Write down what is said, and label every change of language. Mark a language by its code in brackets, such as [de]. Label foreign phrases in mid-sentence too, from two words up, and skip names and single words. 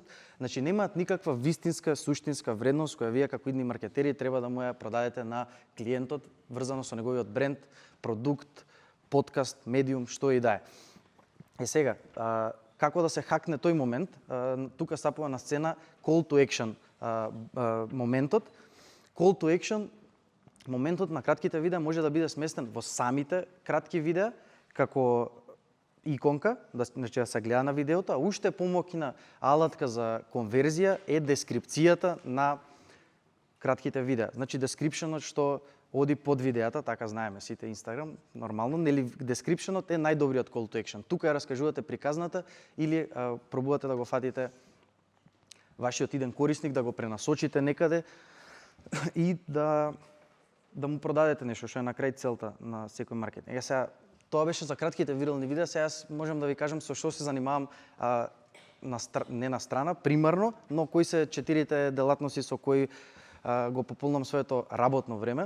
[mk] Значи, немаат никаква вистинска, суштинска вредност која вие како идни маркетери треба да му ја продадете на клиентот, врзано со неговиот бренд, продукт, подкаст, медиум, што и да е. Сега, како да се хакне тој момент, тука стапува на сцена [en] call to action [mk] моментот. [en] Call to action [mk] моментот на кратките видеа може да биде сместен во самите кратки видеа, како иконка, значи да се гледа на видеото, а уште помоќна алатка за конверзија е дескрипцијата на кратките видеа. Значи descriptionот што оди под видеата, така знаеме сите Instagram, нормално, нели descriptionот е најдобриот [en] call to action. [mk] Тука ја раскажувате приказната или пробувате да го фатите вашиот иден корисник, да го пренасочите некаде и да му продадете нешто што е на крај целта на секој маркетинг. Сега тоа беше за кратките вирални видеа, сега можам да ви кажам со што се занимавам не на страна, примарно, но кои се 4 делатности со кои го пополнам своето работно време.